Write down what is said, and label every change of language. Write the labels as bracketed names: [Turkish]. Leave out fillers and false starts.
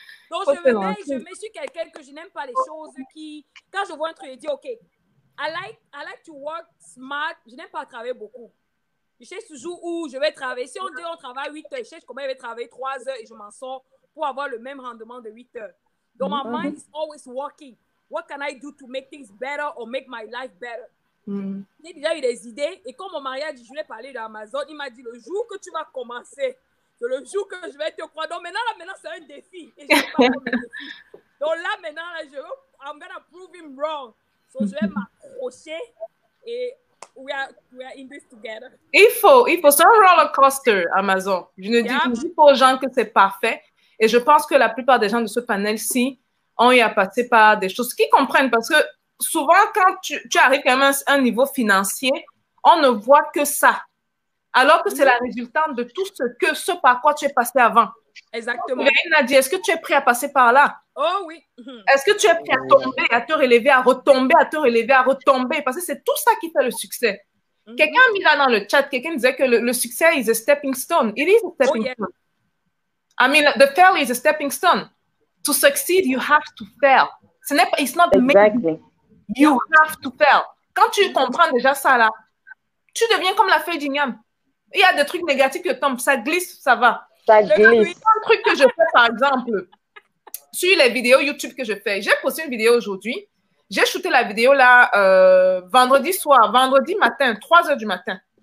[French] Donc, je me suis quelqu'un que je n'aime pas les choses qui, quand je vois un truc, je dis, OK, [English] I like to work smart. [French] Je n'aime pas travailler beaucoup. Je cherche toujours où je vais travailler. Si on dit on travaille 8 heures, je cherche comment je vais travailler 3 heures et je m'en sors pour avoir le même rendement de 8 heures. [English] Donc, my mind is always working. What can I do to make things better or make my life better? [French] J'ai déjà eu des idées et comme mon mari a dit, je voulais parler d'Amazon, il m'a dit le jour que tu vas commencer, c'est le jour que je vais te croire. Donc maintenant c'est un défi et je sais pas comment le défi. Donc là maintenant, [English] I'm gonna prove him wrong. So [French] je vais m'accrocher et [English] we are in this together. [French] Il faut, c'est un roller coaster, Amazon. Je ne dis pas aux gens que c'est parfait. Et je pense que la plupart des gens de ce panel-ci ont eu à passer par des choses qu'ils comprennent parce que souvent, quand tu arrives quand même à un niveau financier, on ne voit que ça. Alors que c'est la résultante de tout ce par quoi tu es passé avant. Exactement. Nadia, est-ce que tu es prêt à passer par là? Oh oui. Est-ce que tu es prêt à tomber, à te relever, à retomber, à te relever, à retomber? Parce que c'est tout ça qui fait le succès. Quelqu'un a mis là dans le chat, quelqu'un disait que le succès [English] is a stepping stone. It is a stepping stone. I mean, the fail is a stepping stone. To succeed, you have to fail. It's not exactly. You have to fail. [French] Quand tu comprends déjà ça là, tu deviens comme la feuille d'igname. Il y a des trucs négatifs qui tombent, ça glisse, ça va. Ça glisse. Un truc que je fais par exemple, sur les vidéos YouTube que je fais. J'ai posté une vidéo aujourd'hui. J'ai shooté la vidéo là vendredi matin, 3 heures du matin.